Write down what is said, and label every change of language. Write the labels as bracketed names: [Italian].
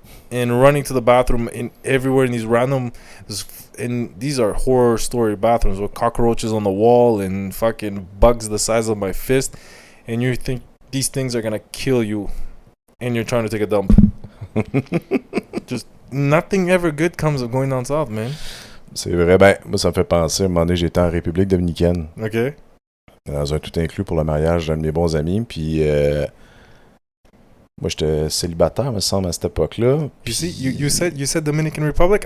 [English] And running to the bathroom everywhere in these random... And these are horror story bathrooms with cockroaches on the wall and fucking bugs the size of my fist. And you think these things are going to kill you. And you're trying to take a dump. Just nothing ever good comes of going down south, man. [French] C'est vrai. Ben, moi, ça me fait penser. À un moment donné, j'étais en République dominicaine. [English] OK. [French] Dans un tout inclus pour le mariage d'un de mes bons amis. Puis, moi, j'étais célibataire, me semble, à cette époque-là. [English] You see, you said Dominican Republic?